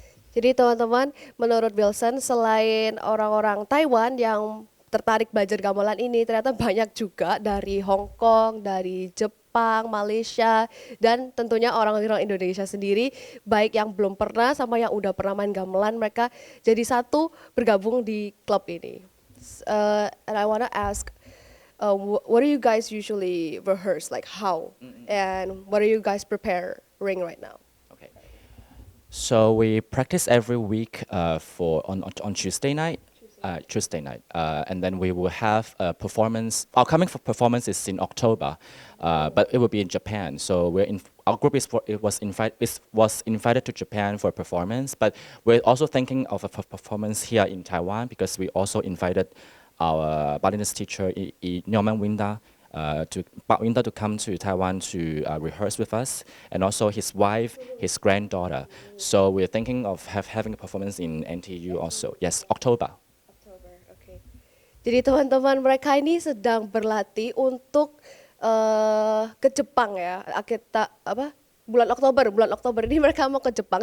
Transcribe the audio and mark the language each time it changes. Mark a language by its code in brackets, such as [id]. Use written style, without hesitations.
[id] Jadi teman-teman, menurut Wilson, selain orang-orang Taiwan yang tertarik belajar gamelan ini, ternyata banyak juga dari Hong Kong, dari Jepang, Malaysia, dan tentunya orang-orang Indonesia sendiri, baik yang belum pernah sama yang udah pernah main gamelan, mereka jadi satu bergabung di klub ini. [en] And I want to ask, what do you guys usually rehearse? Like how? And what are you guys preparing right now? Okay. So we practice every week on Tuesday night. Tuesday night, and then we will have a performance. Our coming for performance is in October, but it will be in Japan. So our group was invited to Japan for a performance, but we're also thinking of a performance here in Taiwan because we also invited our Balinese teacher Nyoman Winda. Pak Winda to come to Taiwan to rehearse with us, and also his wife, his granddaughter. So we're thinking of having a performance in NTU also. Yes, October. [id] Oke. Jadi teman-teman mereka ini sedang berlatih untuk ke Jepang ya. Bulan Oktober ini mereka mau ke Jepang.